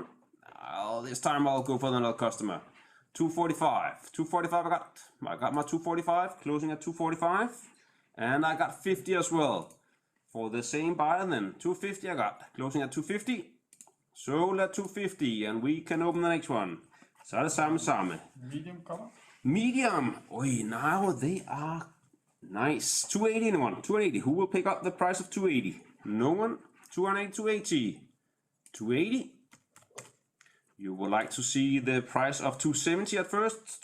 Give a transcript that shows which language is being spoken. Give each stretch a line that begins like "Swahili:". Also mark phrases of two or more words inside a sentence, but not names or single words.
English: This time I'll go for another customer. 245. 245 I got my 245, closing at 245. And I got 50 as well. For the same buyer then. 250 I got, closing at 250. Sold at 250, and we can open the next one.
Danish: Så er det samme.
English: Medium color. Medium. Oi, now they are nice. 280 anyone. 280. Who will pick up the price of 280? No one. 280, 280. 280. You would like to see the price of 270 at first.